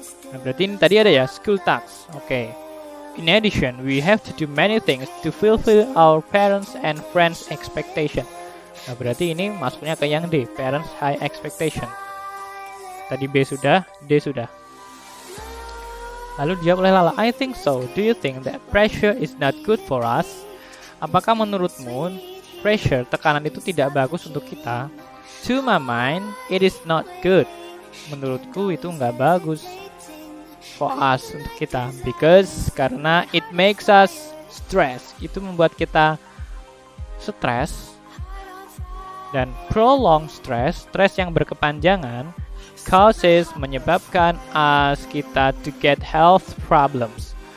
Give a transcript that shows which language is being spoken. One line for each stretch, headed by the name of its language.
Indonesian: Nah, berarti ini tadi ada ya
English: school tasks. Oke. In addition, we have to do many things to fulfill our parents and friends' expectation.
Indonesian: Nah, berarti ini masuknya ke yang D,
English: parents high expectation.
Indonesian: Tadi B sudah, D sudah. Lalu dijawab oleh Lala,
English: I think so. Do you think that pressure is not good for us?
Indonesian: Apakah menurutmu pressure, tekanan itu tidak bagus untuk kita?
English: To my mind, it is not good.
Indonesian: Menurutku itu nggak bagus
English: for us,
Indonesian: untuk kita.
English: Because,
Indonesian: karena
English: it makes us stress.
Indonesian: Itu membuat kita stres. Dan
English: prolonged stress,
Indonesian: stres yang berkepanjangan,
English: causes,
Indonesian: menyebabkan us, kita to get health problems.